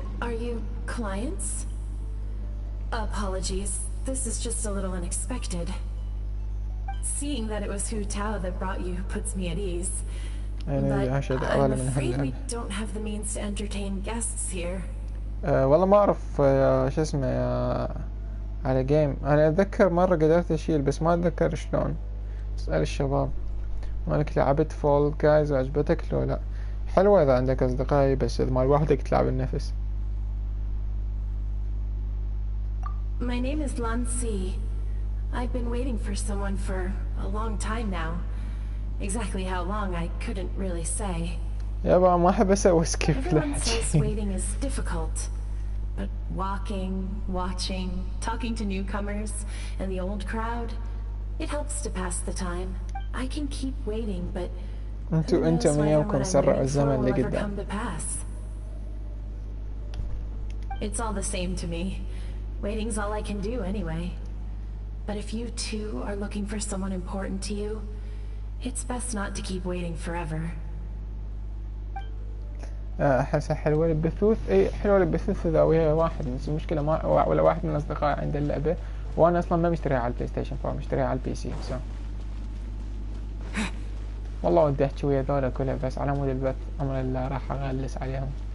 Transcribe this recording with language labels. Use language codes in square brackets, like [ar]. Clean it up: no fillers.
[en] Are you clients? Apologies. This is just a little unexpected. Seeing that it was Hu Tao that brought you puts me at ease. But I'm afraid we don't have the means to entertain guests here. [ar] والله ما أعرف شو اسمه على جيم. أنا أتذكر مرة قدرت أشيل بس ما أتذكر شلون. اسأل الشباب. مالك لعبت فول جايز وعجبتك لو لا؟ حلوة إذا عندك أصدقائي بس إذا مال وحدك تلعب النفس. [en] My name is Lan Si. I've been waiting for someone for a long time now. Exactly how long I couldn't really say. [ar] يابا ما أحب أسوي سكيب [en] Everyone says waiting is difficult, but walking, watching, talking to newcomers and the old crowd, it helps to pass the time. I can keep waiting, but [ar] انتو من يومكم سرعوا الزمن لقدام. [en] It's all the same to me. Waiting's all I can do anyway. But if you too are looking for someone important to you, it's best not to keep waiting forever. [ar] أحسها حلوة البثوث. إيه حلوة البثوث إذا ويا واحد بس المشكلة ما ولا واحد من أصدقائي عنده اللعبة وأنا أصلا ما مشتريها على البلاي ستيشن 4 مشتريها على البي سي. والله ودي أحكي ويا ذولا كلها بس على مود البث أمر الله راح أغلس عليهم.